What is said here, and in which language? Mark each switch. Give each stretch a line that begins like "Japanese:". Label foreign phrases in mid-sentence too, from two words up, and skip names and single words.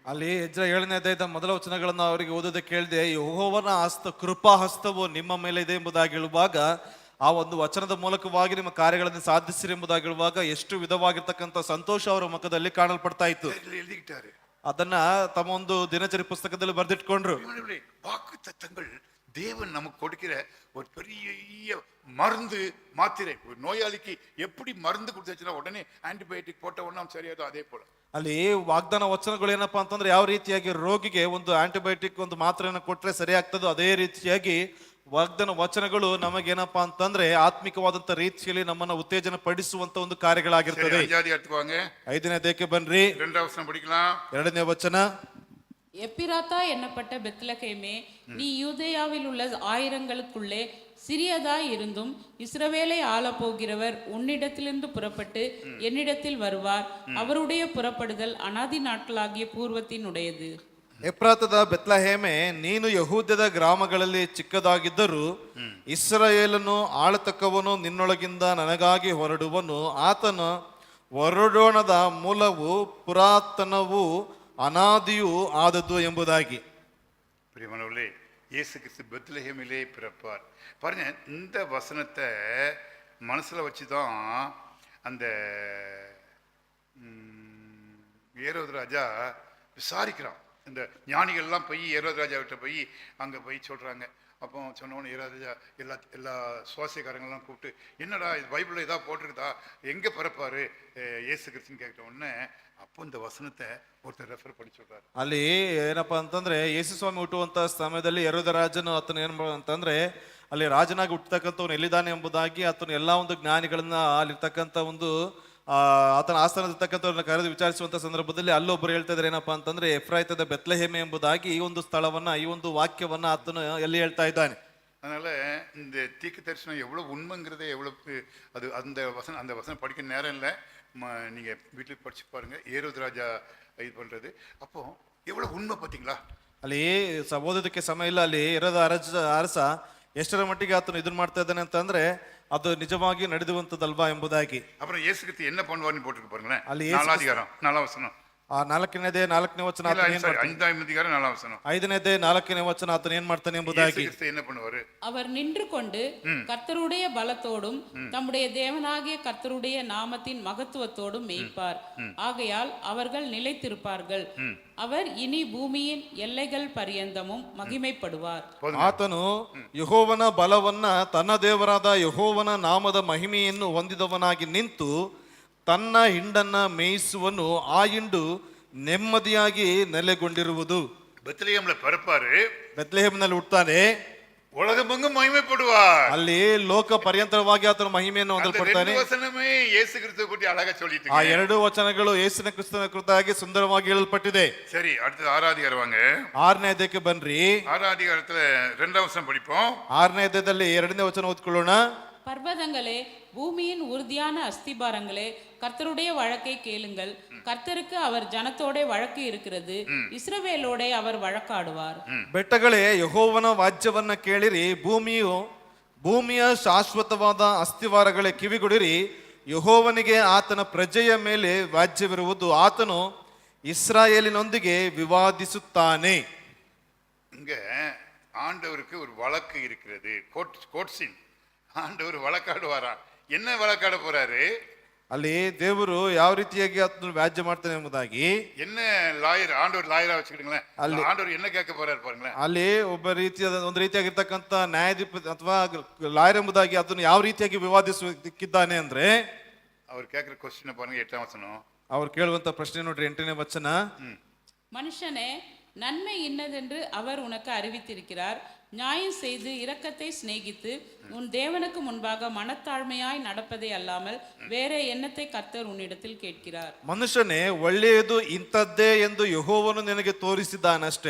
Kannada: ಅಲ್ಲಿ ಎಜ್ರ 7ನೇ ಅಧ್ಯಾಯದ ಮೊದಲ ವಚನಗಳನ್ನ ಅವರಿಗೆ ಓದೋದಕ್ಕೆ ಕೇಳಿದೆ. ಯೆಹೋವನ ಕೃಪಾ ಹಸ್ತವು ನಿಮ್ಮ ಮೇಲೆ ಇದೆ ಎಂಬುದಾಗಿ ಹೇಳುವಾಗ, ಆ ಒಂದು ವಚನದ ಮೂಲಕವಾಗಿ ನಿಮ್ಮ ಕಾರ್ಯಗಳನ್ನು ಸಾಧಿಸಿರಿ ಎಂಬುದಾಗಿ ಹೇಳುವಾಗ ಎಷ್ಟು ವಿಧವಾಗಿರ್ತಕ್ಕಂಥ ಸಂತೋಷ ಅವರ ಮುಖದಲ್ಲಿ ಕಾಣಲ್ಪಡ್ತಾ ಇತ್ತು.
Tamil: எழுதிக்கிட்டாரு.
Kannada: ಅದನ್ನ ತಮ್ಮ ಒಂದು ದಿನಚರಿ ಪುಸ್ತಕದಲ್ಲಿ ಬರೆದಿಟ್ಕೊಂಡ್ರು.
Tamil: வாக்கு தத்தங்கள் தேவன் நமக்கு கொடுக்கிற ஒரு பெரிய மருந்து மாத்திரை. ஒரு நோயாளிக்கு எப்படி மருந்து கொடுத்துச்சுன்னா உடனே ஆன்டிபயோட்டிக் போட்ட உடனே சரியாதோ அதே போல
Kannada: ಅಲ್ಲಿ ವಾಗ್ದಾನ ವಚನಗಳು ಏನಪ್ಪಾ ಅಂತಂದ್ರೆ ಯಾವ ರೀತಿಯಾಗಿ ರೋಗಿಗೆ ಒಂದು ಆಂಟಿಬಯೋಟಿಕ್ ಒಂದು ಮಾತ್ರೆಯನ್ನು ಕೊಟ್ರೆ ಸರಿ ಆಗ್ತದೋ ಅದೇ ರೀತಿಯಾಗಿ ವಾಗ್ದಾನ ವಚನಗಳು ನಮಗೇನಪ್ಪಾ ಅಂತಂದ್ರೆ ಆತ್ಮಿಕವಾದಂತ ರೀತಿಯಲ್ಲಿ ನಮ್ಮನ್ನ ಉತ್ತೇಜನ ಪಡಿಸುವಂತ ಒಂದು ಕಾರ್ಯಗಳಾಗಿರ್ತದೆ. 5ನೇ ಅಧ್ಯಾಯಕ್ಕೆ ಬನ್ರಿ.
Tamil: 2வது வசனம் படிக்கலாம்.
Kannada: 2ನೇ ವಚನ.
Tamil: எப்பிராத்தா என்னப்பட்ட பெத்லகேமே, நீ யூதேயாவில் உள்ள ஆயிரங்களுக்குள்ளே சிறியதாய் இருந்தும் இஸ்ரவேலை ஆளப்போகிறவர் உன்னிடத்திலிருந்து புறப்பட்டு என்னிடத்தில் வருவார். அவருடைய புறப்படுதல் அனாதி நாட்களாகிய பூர்வத்தினுடையது.
Kannada: ಎಫ್ರಾತದ ಬೆತ್ಲಹೇಮೆ, ನೀನು ಯಹೂದ್ಯದ ಗ್ರಾಮಗಳಲ್ಲಿ ಚಿಕ್ಕದಾಗಿದ್ದರೂ ಇಸ್ರಾಯೇಲನು ಆಳತಕ್ಕವನು ನಿನ್ನೊಳಗಿಂದ ನನಗಾಗಿ ಹೊರಡುವನು. ಆತನ ಹೊರಡೋಣದ ಮೂಲವು ಪುರಾತನವೂ ಅನಾದಿಯೂ ಆದದ್ದು ಎಂಬುದಾಗಿ.
Tamil: பிரியமானவர்களே, இயேசு கிறிஸ்து பெத்லஹேமிலே பிறப்பார். பாருங்க, இந்த வசனத்தை மனசுல வச்சுதான் அந்த ஏரோது ராஜா விசாரிக்கிறான். இந்த ஞானிகள்லாம் போய் ஏரோது ராஜா கிட்ட போய் அங்கே போய் சொல்கிறாங்க. அப்போ சொன்னோன்னு ஏரோது ராஜா எல்லா சுவாசியக்காரங்கள்லாம் கூப்பிட்டு, என்னடா இது பைபிளில் இதாக போட்டிருக்குதா, எங்கே பிறப்பாரு இயேசு கிறிஸ்துன்னு கேட்ட உடனே அப்போ இந்த வசனத்தை ஒருத்தர் ரெஃபರ್ பண்ணி சொல்றாரு.
Kannada: ಅಲ್ಲಿ ಏನಪ್ಪಾ ಅಂತಂದ್ರೆ ಯೇಸು ಸ್ವಾಮಿ ಹುಟ್ಟುವಂತ ಸಮಯದಲ್ಲಿ ಹೆರೋದ ರಾಜನು ಆತನ ಏನ್ ಅಂತಂದ್ರೆ ಅಲ್ಲಿ ರಾಜನಾಗಿ ಹುಟ್ಟತಕ್ಕಂಥವ್ನು ಎಲ್ಲಿದ್ದಾನೆ ಎಂಬುದಾಗಿ ಆತನ ಎಲ್ಲಾ ಒಂದು ಜ್ಞಾನಿಗಳನ್ನ ಅಲ್ಲಿರ್ತಕ್ಕಂಥ ಒಂದು ಆತನ ಆಸ್ಥಾನದಲ್ಲಿರ್ತಕ್ಕಂಥವ್ರನ್ನ ಕರೆದು ವಿಚಾರಿಸುವಂತ ಸಂದರ್ಭದಲ್ಲಿ ಅಲ್ಲೊಬ್ಬರು ಹೇಳ್ತಾ ಇದ್ರೆ ಏನಪ್ಪಾ ಅಂತಂದ್ರೆ ಎಫ್ರಾಯಿತದ ಬೆತ್ಲೆಹೇಮೆ ಎಂಬುದಾಗಿ ಈ ಒಂದು ಸ್ಥಳವನ್ನ ಈ ಒಂದು ವಾಕ್ಯವನ್ನ ಆತನು ಎಲ್ಲಿ ಹೇಳ್ತಾ ಇದ್ದಾನೆ.
Tamil: அதனால இந்த தீர்க்க தரிசனம் எவ்வளவு உண்மைங்கிறதே எவ்வளவு அது அந்த வசனம் படிக்க நேரம் இல்லை. நீங்க வீட்டில் படிச்சு பாருங்க, ஏரோது ராஜா இது பண்றது. அப்போ எவ்வளவு உண்மை பார்த்தீங்களா?
Kannada: ಅಲ್ಲಿ ಓದೋದಕ್ಕೆ ಸಮಯ ಇಲ್ಲ. ಅಲ್ಲಿ ಇರೋದ ಅರಸ ಎಷ್ಟರ ಮಟ್ಟಿಗೆ ಆತನು ಇದನ್ನ ಮಾಡ್ತಾ ಇದ್ದಾನೆ ಅಂತಂದ್ರೆ ಅದು ನಿಜವಾಗಿ ನಡೆದುವಂತದಲ್ವಾ ಎಂಬುದಾಗಿ.
Tamil: அப்புறம் இயேசு கிறிஸ்து என்ன பண்ணுவார்னு போட்டுருக்கு பாருங்களேன்.
Kannada: ಅಲ್ಲಿ
Tamil: 4ஆம் அதிகாரம் 4ஆம் வசனம்.
Kannada: 4ನೇ ವಚನ.
Tamil: 5ஆம் அதிகாரம் 4ஆம் வசனம்.
Kannada: 5ನೇ 4ನೇ ವಚನ ಆತನು ಏನ್ ಮಾಡ್ತಾನೆ ಎಂಬುದಾಗಿ.
Tamil: என்ன பண்ணுவாரு? அவர் நின்று கொண்டு கர்த்தருடைய பலத்தோடும் தம்முடைய தேவனாகிய கர்த்தருடைய நாமத்தின் மகத்துவத்தோடும் மேய்ப்பார். ஆகையால் அவர்கள் நிலைத்திருப்பார்கள். அவர் இனி பூமியின் எல்லைகள் பரியந்தமும் மகிமைப்படுவார்.
Kannada: ಆತನು ಯೆಹೋವನ ಬಲವನ್ನ ತನ್ನ ದೇವರಾದ ಯೆಹೋವನ ನಾಮದ ಮಹಿಮೆಯನ್ನು ಹೊಂದಿದವನಾಗಿ ನಿಂತು ತನ್ನ ಹಿಂಡನ್ನ ಮೇಯಿಸುವನು. ಆ ಹಿಂಡು ನೆಮ್ಮದಿಯಾಗಿ ನೆಲೆಗೊಂಡಿರುವುದು.
Tamil: பெத்லஹேம்ல பிறப்பாரு,
Kannada: ಬೆತ್ಲೆಹೇಮ್ನಲ್ಲಿ ಹುಟ್ಟುತ್ತಾನೆ,
Tamil: உலகமெங்கும் மகிமைப்படுவார்.
Kannada: ಅಲ್ಲಿ ಲೋಕ ಪರ್ಯಂತರವಾಗಿ ಆತನ ಮಹಿಮೆಯನ್ನು ಹೊಂದಲ್ಪಡ್ತಾನೆ. ವಚನವೇ ಯೇಸು ಕ್ರಿಸ್ತ ಕುರಿತು
Tamil: அழகா சொல்லிட்டு.
Kannada: ಆ ಎರಡು ವಚನಗಳು ಯೇಸುವಿನ ಕ್ರಿಸ್ತನ ಕುರಿತಾಗಿ ಸುಂದರವಾಗಿ ಹೇಳಲ್ಪಟ್ಟಿದೆ.
Tamil: சரி, அடுத்து 6ஆம் அதிகாரம் வாங்க.
Kannada: 6ನೇ ಅಧ್ಯಾಯಕ್ಕೆ ಬನ್ರಿ.
Tamil: 6ஆம் அதிகாரத்துல 2ஆம் வசனம் படிப்போம்.
Kannada: 6ನೇ ಅಧ್ಯಾಯದಲ್ಲಿ 2ನೇ ವಚನ ಓದ್ಕೊಳ್ಳೋಣ.
Tamil: பர்வதங்களே, பூமியின் உறுதியான அஸ்திபாரங்களே, கர்த்தருடைய வழக்கை கேளுங்கள். கர்த்தருக்கு அவர் ஜனத்தோட வழக்கு இருக்கிறது, இஸ்ரவேலோட அவர் வழக்காடுவார்.
Kannada: ಬೆಟ್ಟಗಳೇ, ಯೆಹೋವನ ವಾಜ್ಯವನ್ನ ಕೇಳಿರಿ. ಭೂಮಿಯ ಶಾಶ್ವತವಾದ ಅಸ್ತಿವಾರಗಳೇ, ಕಿವಿಗೊಡಿರಿ. ಯೆಹೋವನಿಗೆ ಆತನ ಪ್ರಜೆಯ ಮೇಲೆ ವಾಜ್ಯವಿರುವುದು. ಆತನು ಇಸ್ರಾಯೇಲಿನೊಂದಿಗೆ ವಿವಾದಿಸುತ್ತಾನೆ.
Tamil: இங்க ஆண்டவருக்கு ஒரு வழக்கு இருக்கிறது, கோட்ஸின். ஆண்டவர் வழக்காடுவாரா? என்ன வழக்காட போறாரு?
Kannada: ಅಲ್ಲಿ ದೇವರು ಯಾವ ರೀತಿಯಾಗಿ ಅದನ್ನು ವ್ಯಾಜ್ಯ ಮಾಡ್ತಾನೆ ಎಂಬುದಾಗಿ
Tamil: என்ன லாயர், ஆண்டவர் லாயரா வச்சுக்கிடுங்களேன், அல்ல. ஆண்டவர் என்ன கேட்க போறாரு பாருங்களேன்.
Kannada: ಅಲ್ಲಿ ಒಬ್ಬ ರೀತಿಯಾದ ಒಂದು ರೀತಿಯಾಗಿರ್ತಕ್ಕಂಥ ನ್ಯಾಯಾಧಿಪತಿ ಅಥವಾ ಲಾಯರ್ ಎಂಬುದಾಗಿ ಅದನ್ನು ಯಾವ ರೀತಿಯಾಗಿ ವಿವಾದಿಸುತ್ತಿದ್ದಾನೆ ಅಂದ್ರೆ
Tamil: அவர் கேட்கிற கொஸ்டினை பாருங்க, 8ஆம் வசனம்.
Kannada: ಅವ್ರು ಕೇಳುವಂತ ಪ್ರಶ್ನೆ ನೋಡ್ರಿ 8ನೇ ವಚನ.
Tamil: மனுஷனே, நன்மை இன்னதென்று அவர் உனக்கு அறிவித்திருக்கிறார். நியாயம் செய்து இரக்கத்தை சிநேகித்து உன் தேவனுக்கு முன்பாக மனத்தாழ்மையாய் நடப்பதே அல்லாமல் வேற எண்ணத்தை கர்த்தர் உன்னிடத்தில் கேட்கிறார்.
Kannada: ಮನುಷ್ಯನೇ, ಒಳ್ಳೆಯದು ಇಂಥದ್ದೇ ಎಂದು ಯೆಹೋವನು ನಿನಗೆ ತೋರಿಸಿದ್ದಾನಷ್ಟೇ.